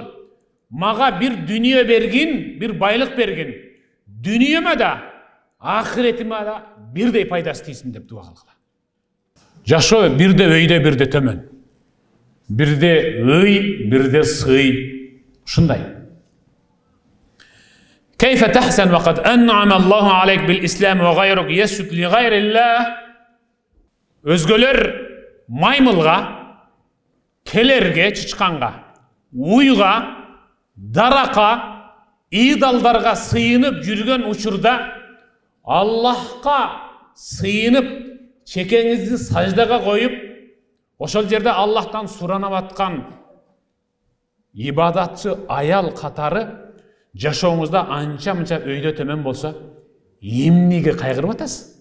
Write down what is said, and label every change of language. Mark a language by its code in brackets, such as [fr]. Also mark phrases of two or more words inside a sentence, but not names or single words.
[ky] Мага бир дүнүйө бергин, бир байлык бергин. Дүнүйөмө да, ахиретиме да бирдей пайдасы тийсин деп дуа кылгыла. Жашоо бирде өйдө, бирде төмөн. Бирде ый, бирде сый. Ушундай. [ar] كيف تحسن وقد أنعم الله عليك بالإسلام وغيرك يسجد لغير الله. [ky] Өзгөлөр маймылга, келерге, чычканга, уйга, дарака, идалдарга сыйынып жүргөн учурда Аллахка сыйынып, чекеңизди саждага коюп, ошол жерде Аллахтан суранып аткан ибадатчы аял катары жашооңузда анча-мынча өйдө төмөн болсо, эмнеге кайгырып атасыз?